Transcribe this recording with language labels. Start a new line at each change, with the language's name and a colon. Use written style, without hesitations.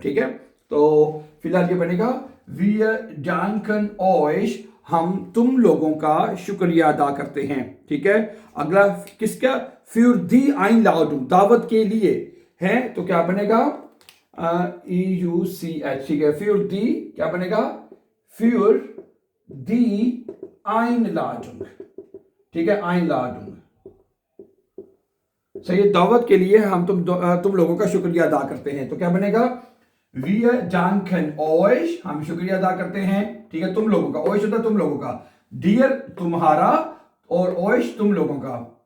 Hindi: ठीक है, तो फिलहाल ये बनेगा
German: wir danken euch,
Hindi: हम तुम लोगों का शुक्रिया अदा करते हैं। ठीक है, अगला किसका,
German: für die Einladung,
Hindi: दावत के लिए है, तो क्या बनेगा, EUCH। ठीक है, für die क्या बनेगा,
German: für die Einladung।
Hindi: ठीक है, Einladung सही है, दावत के लिए हम तुम लोगों का शुक्रिया अदा करते हैं। तो क्या बनेगा,
German: wir danken euch,
Hindi: हम शुक्रिया अदा करते हैं। ठीक है, तुम लोगों का, euch होता है तुम लोगों का, dear तुम्हारा, और euch तुम लोगों का।